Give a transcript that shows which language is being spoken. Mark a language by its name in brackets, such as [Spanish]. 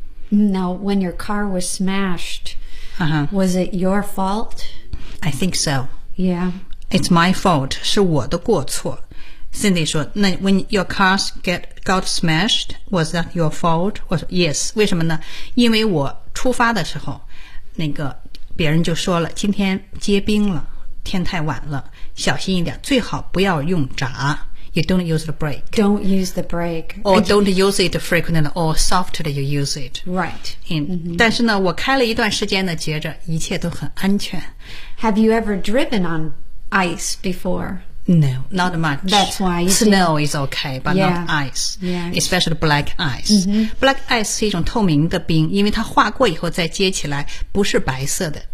[English] Now, when your car was smashed,、uh-huh. was it your fault? I think so. Yeah. It's my fault. [Chinese] 是我的过错。 [English] Cindy [Chinese] 说，那 [English] when your cars got smashed, was that your fault? [Chinese] 我说 yes. 为什么呢？因为我出发的时候，那个别人就说了，今天结冰了，天太晚了，小心一点，最好不要用闸。 [English] You don't use the brake. Don't use the brake. Or don't use it frequently or softer you use it. Right. Mm-hmm. [Chinese] 但是呢我开了一段时间呢接着一切都很安全。 [English] Have you ever driven on ice before? No, not much. That's why. Snow is okay, but yeah, not ice. Yeah. Especially black ice.、 Mm-hmm. [Chinese] Black ice 是一种透明的冰因为它化过以后再接起来不是白色的。